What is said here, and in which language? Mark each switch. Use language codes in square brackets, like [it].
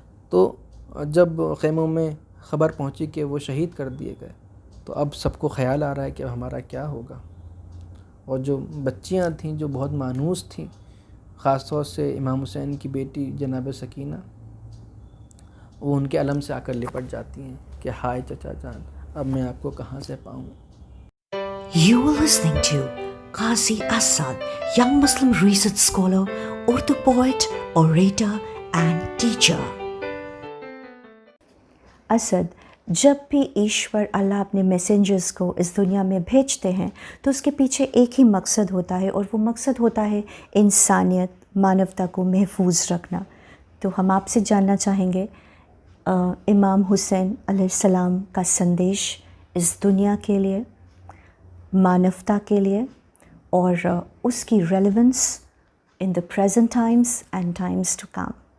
[ur] تو جب خیموں میں خبر پہنچی کہ وہ شہید کر دیے گئے تو اب سب کو خیال آ رہا ہے کہ اب ہمارا کیا ہوگا. اور جو بچیاں تھیں جو بہت مانوس تھیں، خاص طور سے امام حسین کی بیٹی جناب سکینہ، وہ ان کے علم سے آ کر لپٹ جاتی ہیں کہ ہائے چچا جان اب میں آپ کو کہاں سے پاؤں. [en] You are listening to Qazi Asad, young Muslim research scholar, Urdu poet, orator and teacher. [ur] Asad, جب بھی ایشور اللہ اپنے میسنجرز کو اس دنیا میں بھیجتے ہیں تو اس کے پیچھے ایک ہی مقصد ہوتا ہے، اور وہ مقصد ہوتا ہے انسانیت، مانوتا کو محفوظ رکھنا. تو ہم آپ سے جاننا چاہیں گے امام حسین علیہ السلام کا سندیش اس دنیا کے لیے، مانوتا کے لیے، اور اس کی [en] Relevance in the present times and times to come.